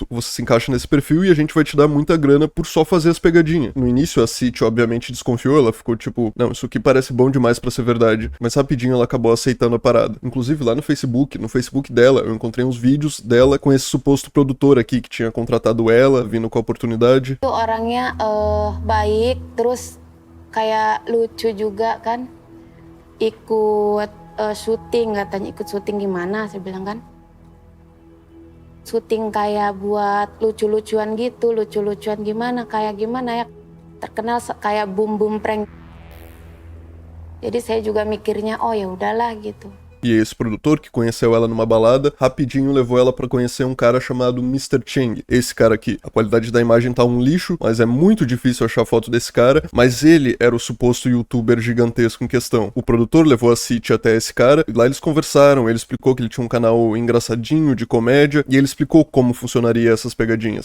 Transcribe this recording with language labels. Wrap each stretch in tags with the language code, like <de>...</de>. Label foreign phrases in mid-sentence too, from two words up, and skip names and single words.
<pt>Você se encaixa nesse perfil e a gente vai te dar muita grana por só fazer as pegadinhas. No início a City obviamente desconfiou, ela ficou tipo, não, isso aqui parece bom demais pra ser verdade. Mas rapidinho ela acabou aceitando a parada. Inclusive lá no Facebook dela, eu encontrei uns vídeos dela com esse suposto produtor aqui que tinha contratado ela, vindo com a oportunidade.</pt> <id>Itu orangnya baik, terus kayak lucu juga kan, ikut syuting katanya, ikut syuting gimana saya bilang kan, syuting kayak buat lucu-lucuan gitu, lucu-lucuan gimana, kayak gimana ya, terkenal kayak boom prank. Jadi saya juga mikirnya oh ya udahlah gitu.</id> <pt>E esse produtor, que conheceu ela numa balada, rapidinho levou ela pra conhecer um cara chamado Mr. Cheng. Esse cara aqui. A qualidade da imagem tá um lixo, mas é muito difícil achar foto desse cara. Mas ele era o suposto youtuber gigantesco em questão. O produtor levou a City até esse cara, e lá eles conversaram, ele explicou que ele tinha um canal engraçadinho, de comédia, e ele explicou como funcionaria essas pegadinhas.</pt>